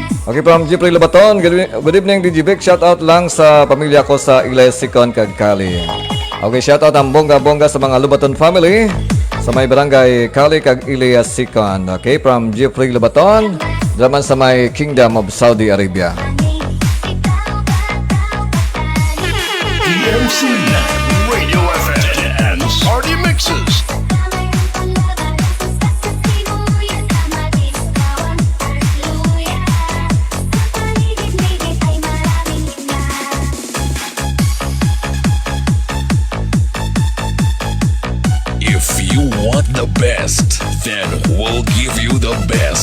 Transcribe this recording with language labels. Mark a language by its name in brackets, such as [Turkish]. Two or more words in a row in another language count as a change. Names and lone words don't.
[English] Okay, from Jeffrey Labaton, good evening DJ Vic. Shout out [Hiligaynon] lang sa pamilya ko sa Ilay Sikon Kagkali. [English] Okay, shout out [Hiligaynon] ang bongga-bongga sa mga Labaton family sa may barangay Kali Kag Ilay Sikon. [English] Okay, from [Hiligaynon] Jeffrey Labaton, draman sa may Kingdom of Saudi Arabia. [English] DMC Radio FM and Party Mixes. If you want the best, then we'll give you the best.